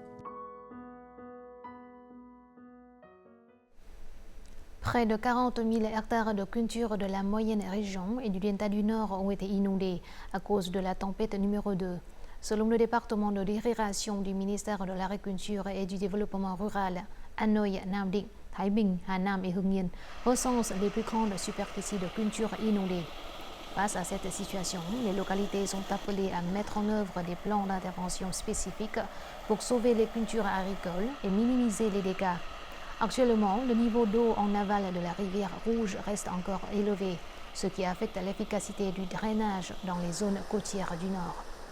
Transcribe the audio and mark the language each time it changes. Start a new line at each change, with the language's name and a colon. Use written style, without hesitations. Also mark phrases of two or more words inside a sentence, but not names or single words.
French: Près de 40 000 hectares de culture de la moyenne région et du Delta du Nord ont été inondés à cause de la tempête numéro 2. Selon le département de l'irrigation du ministère de l'Agriculture et du Développement rural, Hanoi, Nam Định, Thái Bình, Hà Nam et Hưng Yên recensent les plus grandes superficies de culture inondées. Face à cette situation, les localités sont appelées à mettre en œuvre des plans d'intervention spécifiques pour sauver les cultures agricoles et minimiser les dégâts. Actuellement, le niveau d'eau en aval de la rivière Rouge reste encore élevé, ce qui affecte l'efficacité du drainage dans les zones côtières du Nord.